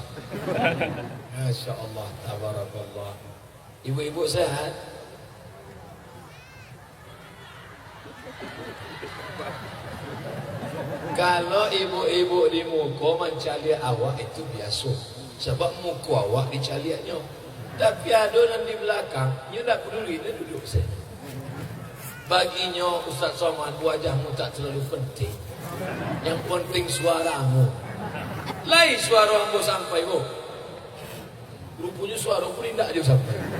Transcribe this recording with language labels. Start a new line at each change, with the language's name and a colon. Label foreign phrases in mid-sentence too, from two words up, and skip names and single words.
Arabic: ما شاء الله، تبارك الله.
Indonesian: Ibu-ibu sehat? Kalau ibu-ibu di muka mencari awak itu biasa. Sebab muka awak dicaliannya. Tapi ada yang di belakang, dia tak peduli, dia duduk saja. Baginya Ustaz Somad, wajahmu tak terlalu penting. Yang penting suaramu.
Minangkabau: Lain suara ambo sampai kok. Rupanya suara pun tidak dia sampai.